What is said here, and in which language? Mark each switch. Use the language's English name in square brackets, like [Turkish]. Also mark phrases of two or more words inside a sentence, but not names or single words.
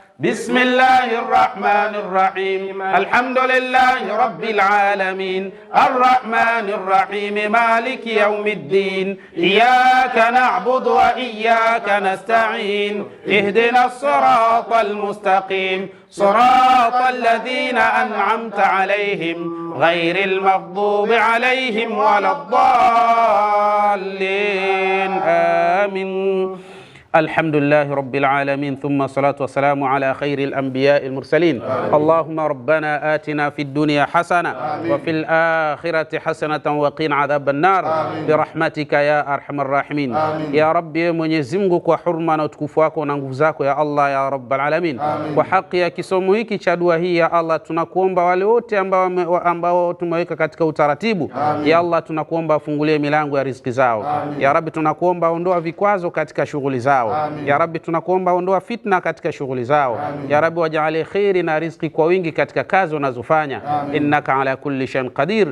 [Arabic] بسم الله الرحمن الرحيم الحمد لله رب العالمين الرحمن الرحيم مالك يوم الدين إياك نعبد وإياك نستعين اهدنا الصراط المستقيم صراط الذين أنعمت عليهم غير المغضوب عليهم ولا الضالين آمين. الحمد لله رب العالمين ثم الصلاة والسلام على خير الأنبياء المرسلين. اللهم ربنا آتنا في الدنيا حسنة وفي الآخرة حسنة وقنا عذاب النار برحمتك يا أرحم الراحمين. يا ربي [Swahili] Mwenyezi Mungu kwa huruma na utukufu wako na nguvu zako [Arabic] يا الله يا رب العالمين, [Swahili] kwa haki ya kisomo hiki cha dua hii [Arabic] يا الله, [Swahili] tunakuomba wale wote ambao tumeweka katika utaratibu [Arabic] يا الله, [Swahili] tunakuomba afungulie milango ya riziki zao [Arabic] يا ربي, [Swahili] tunakuomba ondoa vikwazo katika shughuli zao [Arabic] يا ربي, [Swahili] tunakuomba ondoa fitna katika shughuli zao [Arabic] يا ربي, [Swahili] wajalie khairi na riziki kwa wingi katika kazi wanazofanya, [Arabic] إنك على كل شيء قدير.